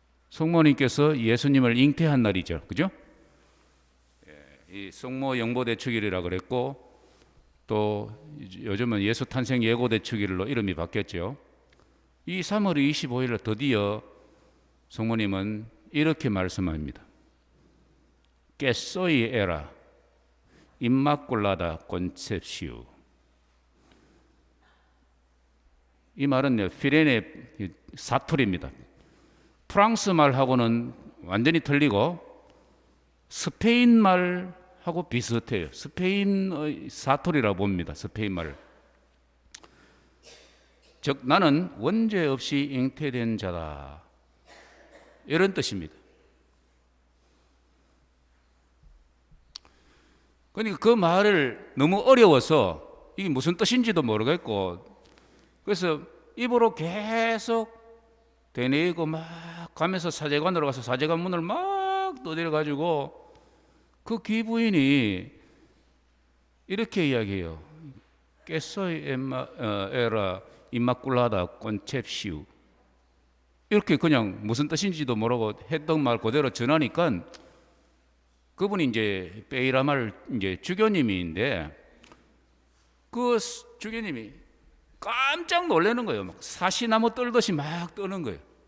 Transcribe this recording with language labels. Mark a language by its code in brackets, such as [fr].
[ko] 성모님께서 예수님을 잉태한 날이죠. 그죠? 이 성모 영보대축일이라 그랬고 또 요즘은 예수 탄생 예고대축일로 이름이 바뀌었죠. 이 3월 25일에 드디어 성모님은 이렇게 말씀합니다. [oc] Que soy era inmaculada concepción. [ko] 이 말은 피레네 사투리입니다. 프랑스 말하고는 완전히 틀리고 스페인 말하고 비슷해요. 스페인의 사투리라고 봅니다. 스페인 말을. 즉 나는 원죄 없이 잉태된 자다. 이런 뜻입니다. 그러니까 그 말을 너무 어려워서 이게 무슨 뜻인지도 모르겠고 그래서 입으로 계속 되뇌이고 막 가면서 사제관으로 가서 사제관 문을 막 두드려가지고 그 귀부인이 이렇게 이야기해요. [oc] Que soy era inmaculada concepción. [ko] 이렇게 그냥 무슨 뜻인지도 모르고 했던 말 그대로 전하니까 그분이 이제 베이라말 이제 주교님인데 그 주교님이 깜짝 놀라는 거예요. 막 사시나무 떨듯이 막 떠는 거예요.